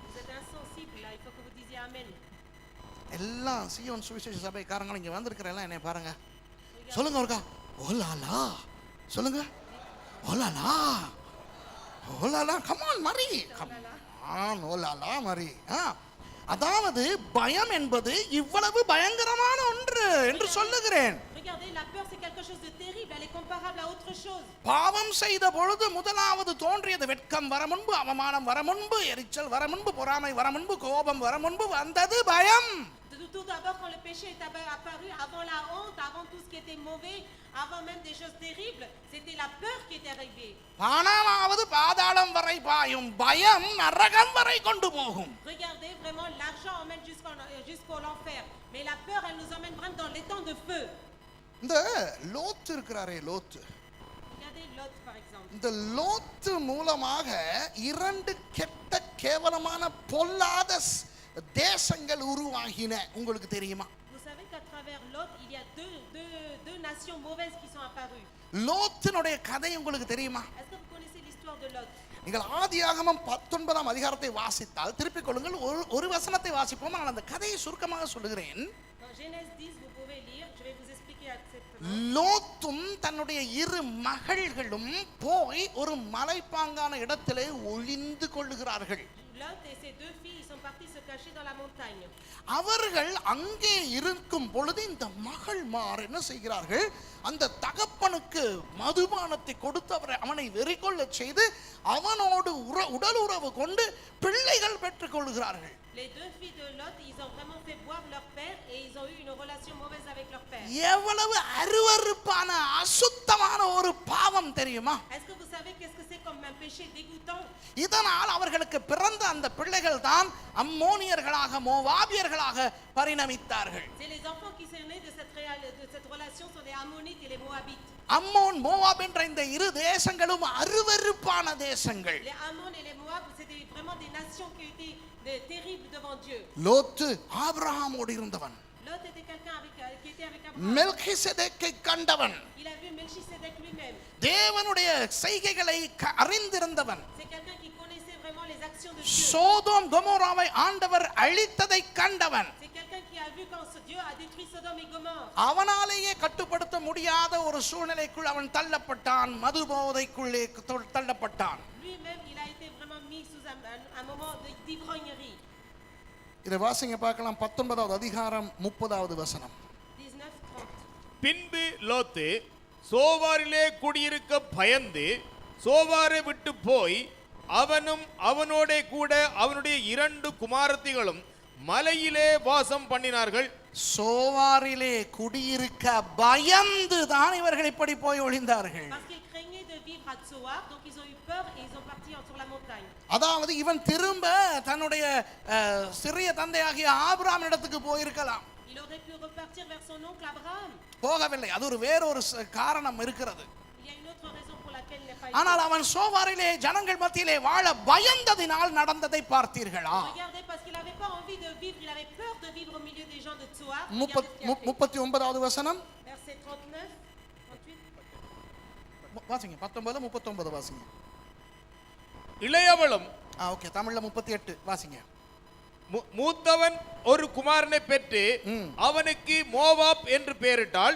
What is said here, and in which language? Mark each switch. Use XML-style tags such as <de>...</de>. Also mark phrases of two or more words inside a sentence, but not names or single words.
<ta>எல்லாம் சீயோன் சுவிசேஷ சபைக்காரங்க இங்க வந்திருக்கிற எல்லாம் என்னை பாருங்க, சொல்லுங்க ஒருக்கா ஓலாலா, சொல்லுங்க ஓலாலா ஓலாலா, கமான் மரி, கமான் ஓலாலா மரி. அதாவது பயம் என்பது இவ்வளவு பயங்கரமான ஒன்று என்று சொல்லுகிறேன்.</ta> <fr>Regardez, la peur c'est quelque chose de terrible, elle est comparable à autre chose.</fr> <ta>பாவம் செய்த பொழுது முதலாவது தோன்றியது வெட்கம் வர முன்பு, அவமானம் வர முன்பு, எரிச்சல் வர முன்பு, பொறாமை வர முன்பு, கோபம் வர முன்பு வந்தது பயம்.</ta> <fr>Tout d'abord quand le péché est apparu, avant la honte, avant tout ce qui était mauvais, avant même des choses terribles, c'était la peur qui était arrivée.</fr> <ta>பணமாவது பாதாளம் வரை பாயும், பயம் நரகம் வரை கொண்டு போகும்.</ta> <fr>Regardez, vraiment l'argent emmène jusqu'au l'enfer, mais la peur elle nous emmène vraiment dans les temps de feu.</fr> <ta>இந்த லோத் இருக்கிறாரே, லோத்,</ta> <fr>Regardez Lot par exemple.</fr> <ta>இந்த லோத் மூலமாக இரண்டு கெட்ட கேவலமான பொல்லாத தேசங்கள் உருவாகின, உங்களுக்கு தெரியுமா?</ta> <fr>Vous savez qu'à travers Lot, il y a deux nations mauvaises qui sont apparues.</fr> <ta>லோத்தினுடைய கதை உங்களுக்கு தெரியுமா?</ta> <fr>Est-ce que vous connaissez l'histoire de Lot?</fr> <ta>நீங்கள் ஆதியாகமம் 19ஆம் அதிகாரத்தை வாசித்தால் திருப்பிக் கொள்ளுங்கள், ஒரு வசனத்தை வாசிப்போம், நான் அந்த கதையை சுருக்கமாக சொல்லுகிறேன்.</ta> <fr>Dans Genèse 10, vous pouvez lire, je vais vous expliquer exactement.</fr> <ta>லோத்தும் தன்னுடைய இரு மகள்களும் போய் ஒரு மலைப்பாங்கான இடத்திலே ஒளிந்து கொள்ளுகிறார்கள்.</ta> <fr>Lot et ses deux filles, ils sont partis se cacher dans la montagne.</fr> <ta>அவர்கள் அங்கே இருக்கும் பொழுது இந்த மகள்மார் என்ன செய்கிறார்கள், அந்த தகப்பனுக்கு மதுபானத்தை கொடுத்து அவனை வெறிகொள்ள செய்து அவனோடு உடல் உறவு கொண்டு பிள்ளைகள் பெற்றுக் கொள்கிறார்கள்.</ta> <fr>Les deux filles de Lot, ils ont vraiment fait boire leur père et ils ont eu une relation mauvaise avec leur père.</fr> <ta>எவ்வளவு அருவருப்பான அசுத்தமான ஒரு பாவம் பாவம் தெரியுமா?</ta> <fr>Est-ce que vous savez qu'est-ce que c'est comme un péché dégoûtant?</fr> <ta>இதனால் அவர்களுக்கு பிறந்த அந்த பிள்ளைகள் தான் அம்மோனியர்களாக மோவாபியர்களாக பரிணமித்தார்கள்.</ta> <fr>C'est les enfants qui sont nés de cette relation sont des Ammonites et les Moabites.</fr> <ta>அம்மோன் மோவாப் என்ற இந்த இரு தேசங்களும் அருவருப்பான தேசங்கள்.</ta> <fr>Les Ammon et les Moab, c'était vraiment des nations qui étaient terribles devant Dieu.</fr> <ta>லோத்து ஆபிரகாமோடு இருந்தவன்.</ta> <fr>Lot était quelqu'un qui était avec Abraham.</fr> <ta>மெல்கிசேதேக்கை கண்டவன்.</ta> <fr>Il a vu Melchisedec lui-même.</fr> <ta>தேவனுடைய செய்கைகளை அறிந்திருந்தவன்.</ta> <fr>C'est quelqu'un qui connaissait vraiment les actions de Dieu.</fr> <ta>சோதோம் கொமோராவை ஆண்டவர் அழித்ததை கண்டவன்.</ta> <fr>C'est quelqu'un qui a vu quand Dieu a détruit Sodome et Gomorrhe.</fr> <ta>அவனாலேயே கட்டுப்படுத்த முடியாத ஒரு சூழ்நிலைக்குள் அவன் தள்ளப்பட்டான், மதுபோதைக்குள்ளே தள்ளப்பட்டான்.</ta> <fr>Lui-même, il a été vraiment mis sous un moment d'ivrognerie.</fr> <ta>இதை வாசிங்க பார்க்கலாம். 19வது அதிகாரம் 30வது வசனம். 19:30. பின்பு லோத்து சோவாரிலே குடியிருக்க பயந்து சோவாரை விட்டு போய் அவனும் அவனோட கூட அவனுடைய 2 குமாரத்திகளும் மலையிலே வாசம் பண்ணினார்கள். சோவாரிலே குடியிருக்க பயந்து தான் இவர்கள் இப்படி போய் ஒளிந்தார்கள்.</ta> <fr>Parce qu'ils craignaient de vivre à Tsoar, donc ils ont eu peur et ils ont parti sur la montagne.</fr> <ta>அதாவது இவன் திரும்ப தன்னுடைய சிறிய தந்தையாகிய ஆபிரகாம் இடத்துக்கு போயிருக்கலாம்.</ta> <fr>Il aurait pu repartir vers son oncle Abraham.</fr> <ta>போகவில்லை. அது ஒரு வேறொரு காரணம் இருக்கிறது.</ta> <fr>Il y a une autre raison pour laquelle il n'a pas</fr> <ta>ஆனால்</ta> <fr>été.</fr> <ta>அவன் சோவாரிலே ஜனங்கள் மத்தியிலே வாழ பயந்ததினால் நடந்ததை பார்த்தீர்களா?</ta> <fr>Regardez, parce qu'il n'avait pas envie de vivre, il avait peur de vivre au milieu des gens de Tsoar.</fr> <ta>39வது வசனம்.</ta> <fr>Verset 39, 38.</fr> <ta>வாசிங்க. 19 39 வாசிங்க. இளையவளும் ஓகே, தமிழ்ல 38 வாசிங்க. மூத்தவன் ஒரு குமாரனை பெற்று அவனுக்கு மோவாப் என்று பெயரிட்டாள்.</ta>